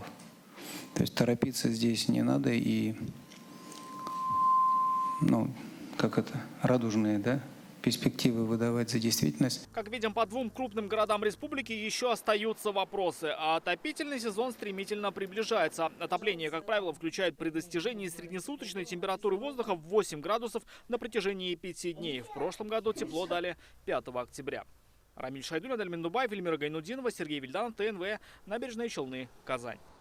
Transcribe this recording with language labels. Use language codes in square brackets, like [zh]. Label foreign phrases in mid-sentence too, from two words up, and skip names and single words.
[ru] То есть торопиться здесь не надо и, радужные, перспективы выдавать за действительность. Как видим, по 2 крупным городам республики еще остаются вопросы. А отопительный сезон стремительно приближается. Отопление, как правило, включает при достижении среднесуточной температуры воздуха в 8 градусов на протяжении 5 дней. В прошлом году тепло дали 5 октября. Рамиль Шайдулин, Эльмин Дубаев, Эльмира Гайнудинова, Сергей Вильданов, ТНВ, Набережные Челны, Казань.